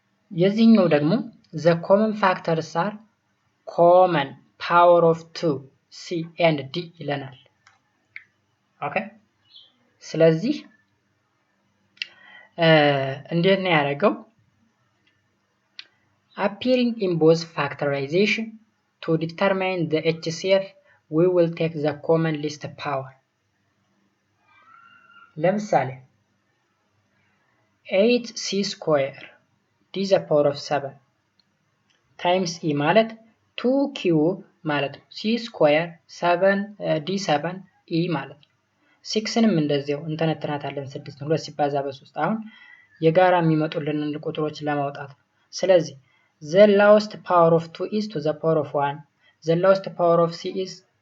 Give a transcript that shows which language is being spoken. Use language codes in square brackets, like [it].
[am] የዚህኛው ደግሞ [en] the common factors are common power of 2 c and d [am] ይለናል። ኦኬ ስለዚህ እንዴት ነው ያደረገው? [en] appearing in both factorization to determine the HCF we will take the common least power. [am] ለምሳሌ 8c square d the power of 7 times e ማለት 2q ማለት ነው። c square 7 d7 e ማለት ነው። 6ንም እንደዚያው እንተነትናታለን። 6 2 ሲባዛ በ3 አሁን የጋራ የሚመጡልን ቁጥሮች ለማውጣት ነው። ስለዚህ [en] the lowest power of 2 is to the power of 1 the lowest power of c is